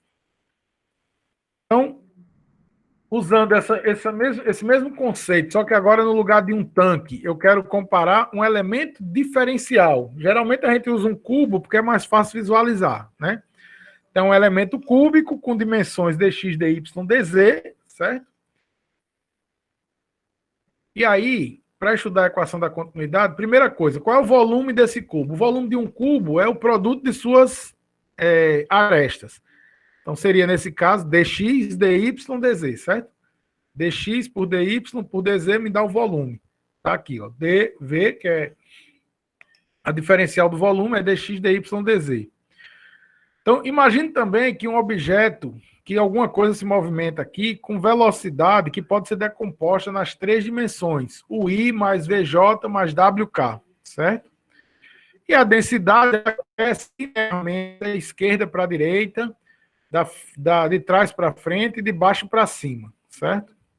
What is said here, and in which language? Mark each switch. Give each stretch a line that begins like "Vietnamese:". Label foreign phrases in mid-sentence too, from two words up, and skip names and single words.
Portuguese: Então, usando esse mesmo conceito, só que agora no lugar de um tanque, eu quero comparar um elemento diferencial. Geralmente a gente usa um cubo porque é mais fácil visualizar, né? Então, um elemento cúbico com dimensões dx, dy, dz, certo? E aí, para estudar a equação da continuidade, primeira coisa, qual é o volume desse cubo? O volume de um cubo é o produto de suas arestas. Então, seria, nesse caso, dx, dy, dz, certo? dx por dy por dz me dá o volume. Tá aqui, ó. dv, que é a diferencial do volume, é dx, dy, dz. Então, imagine também que um objeto, que alguma coisa se movimenta aqui com velocidade que pode ser decomposta nas três dimensões, o I mais VJ mais WK, certo? E a densidade é linearmente da esquerda para a direita, de trás para frente e de baixo para cima, certo?